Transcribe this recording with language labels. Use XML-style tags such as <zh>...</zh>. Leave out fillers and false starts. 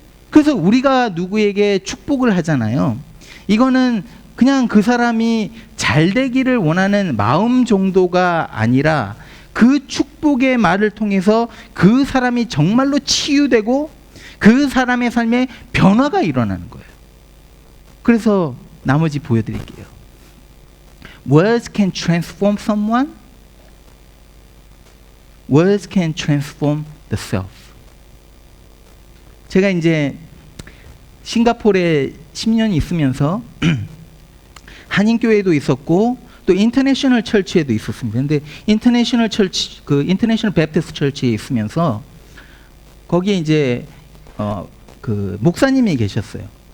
<ko>그래서 우리가 누구에게 축복을 하잖아요. 이거는 그냥 그 사람이 잘 되기를 원하는 마음 정도가 아니라 그 축복의 말을 통해서 그 사람이 정말로 치유되고 그 사람의 삶에 변화가 일어나는 거예요. 그래서 나머지 보여드릴게요.</ko> <en>Words can transform someone. Words can transform the self.</en> <ko>제가 이제 싱가포르에 10년 있으면서 한인교회도 있었고 또 인터내셔널 철치에도 있었습니다. 근데 인터내셔널 철치, 그 인터내셔널 베프티스트 철치에 있으면서 거기에 이제 그 목사님이 계셨어요.</ko>